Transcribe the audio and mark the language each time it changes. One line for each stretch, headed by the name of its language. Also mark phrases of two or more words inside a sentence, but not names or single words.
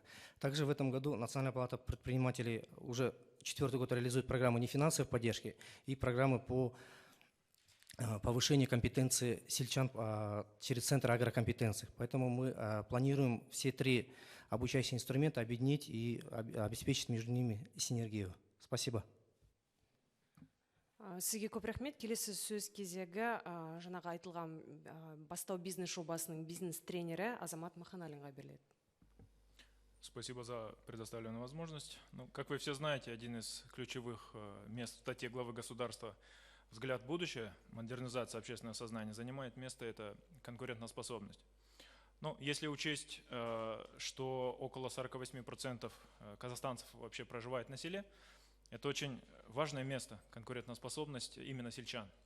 Russian: Также в этом году Национальная палата предпринимателей уже 4-й год реализует программу нефинансовой поддержки и программы по повышение компетенции сельчан через Центр агрокомпетенций. Поэтому мы планируем все 3 обучающие инструмента объединить и обеспечить между ними синергию. Спасибо.
Kazakh: Сізге көп рахмет. Келесі сөз кезегі жаңағы айтылған бастау бизнес жобасының бизнес-тренері Азамат Маханалинға беріледі.
Russian: Спасибо за предоставленную возможность. Как вы все знаете, один из ключевых мест в статье главы государства «Взгляд в будущее», модернизация общественного сознания, занимает место это конкурентоспособность. Если учесть, что около 48% казахстанцев вообще проживает на селе, это очень важное место, конкурентоспособность именно сельчан.